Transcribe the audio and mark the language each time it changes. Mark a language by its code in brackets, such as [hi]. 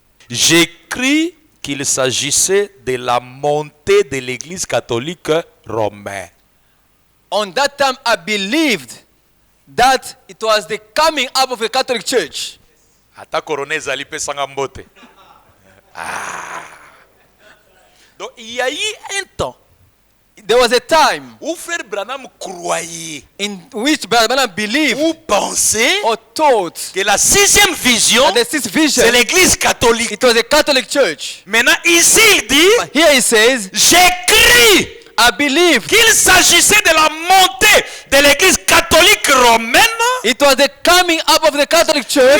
[fr] J'écris qu'il s'agissait de la montée de l'Église catholique romaine. [en] On that time, I believed that it was the coming up of a Catholic Church. [ln] Ata coroné zali pe sanga mbote. [fr] Donc il y a eu un temps [en] There was a time [fr] où frère Branham croyait [en] in which Brother Branham believed [fr] ou pensait [en] or thought [fr] que la 6e vision, [en] that the sixth vision, [fr] c'est l'Église catholique. [en] it was a Catholic Church. [fr] Maintenant ici il dit, [en] But here he says, [fr] j'écris [en] I believe [fr] qu'il s'agissait de la montée de l'Église catholique romaine, [en] it was the coming up of the Catholic Church.